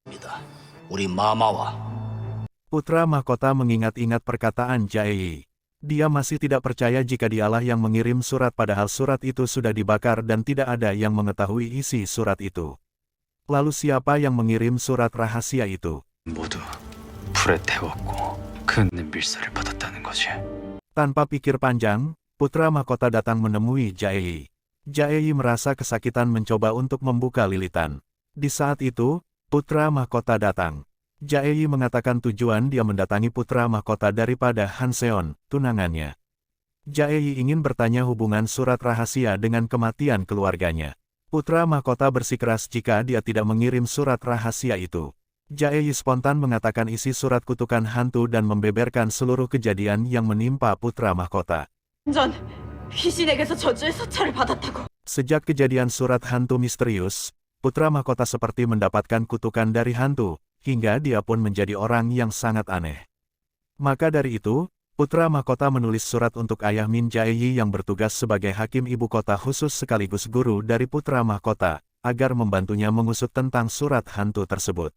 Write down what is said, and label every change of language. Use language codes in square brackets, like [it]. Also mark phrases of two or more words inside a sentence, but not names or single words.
[id] Putra mahkota mengingat-ingat perkataan Jaeyi. Dia masih tidak percaya jika dialah yang mengirim surat padahal surat itu sudah dibakar dan tidak ada yang mengetahui isi surat itu. Lalu siapa yang mengirim surat rahasia itu? [ko] 모두 불에 태웠고 그 밀사를 받았다는 거지. [id] Tanpa pikir panjang, putra mahkota datang menemui Jaeyi. Jaeyi merasa kesakitan mencoba untuk membuka lilitan. Di saat itu, putra mahkota datang. Jaeyi mengatakan tujuan dia mendatangi putra mahkota daripada Hanseon, tunangannya. Jaeyi ingin bertanya hubungan surat rahasia dengan kematian keluarganya. Putra mahkota bersikeras jika dia tidak mengirim surat rahasia itu. Jaeyi spontan mengatakan isi surat kutukan hantu dan membeberkan seluruh kejadian yang menimpa putra mahkota. [ko] 전 귀신에게서 저주의 서찰을 받았다고. [id] Sejak kejadian surat hantu misterius, putra mahkota seperti mendapatkan kutukan dari hantu, hingga dia pun menjadi orang yang sangat aneh. Maka dari itu, putra mahkota menulis surat untuk ayah Min Jaeyi yang bertugas sebagai hakim ibu kota khusus sekaligus guru dari putra mahkota, agar membantunya mengusut tentang surat hantu tersebut.